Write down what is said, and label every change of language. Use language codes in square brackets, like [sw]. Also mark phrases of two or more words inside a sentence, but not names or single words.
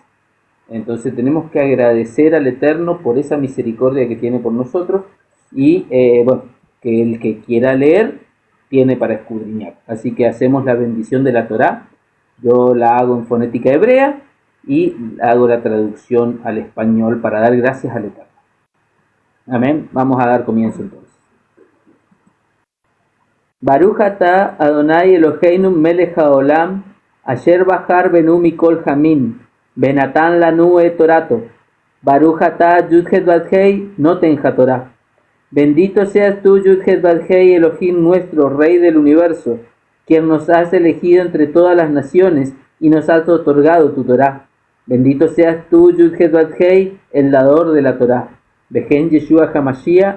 [es] Entonces tenemos que agradecer al Eterno por esa misericordia que tiene por nosotros, y bueno, que el que quiera leer tiene para escudriñar. Así que hacemos la bendición de la Torá. Yo la hago en fonética hebrea y hago la traducción al español para dar gracias al Eterno. Amén. Vamos a dar comienzo entonces. [he] ברוך אתה אדוני אלוהינו מלך העולם, אשר בחר בנו מכל העמים, ונתן לנו את תורתו. ברוך אתה יוד-הא ואו-הא נותן התורה. [es] Bendito seas tú, Yud-Het Vav-Hei, Elohim nuestro, Rey del universo, quien nos has elegido entre todas las naciones y nos has otorgado tu Torah. Bendito seas tú, Yud-Het Vav-Hei, el dador de la Torah. [he] בשם ישוע המשיח.